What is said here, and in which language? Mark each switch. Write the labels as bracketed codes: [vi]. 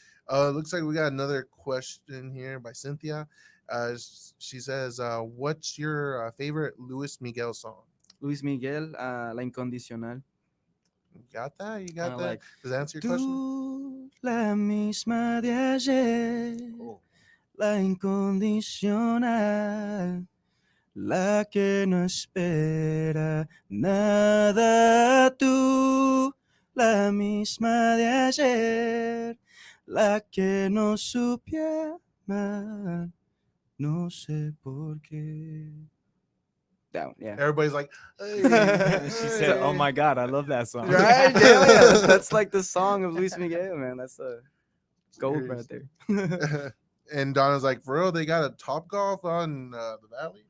[en] Looks like we got another question here by Cynthia. She says, "What's your favorite Luis Miguel song?" Luis Miguel, La Incondicional. You got that? You got I that? like, Does that answer your question? [es] Tú, la misma de ayer, [en] Oh. [es] la incondicional, la que no espera nada. Tú, la misma de ayer, la que no supiera amar, no sé por qué. [en] That one, yeah. Everybody's like, She said, "Oh my God, I love that song." Right? Yeah. That's like the song of Luis Miguel, man. That's a gold right there. And Donna's like, "For real, they got a Top Golf on the Valley."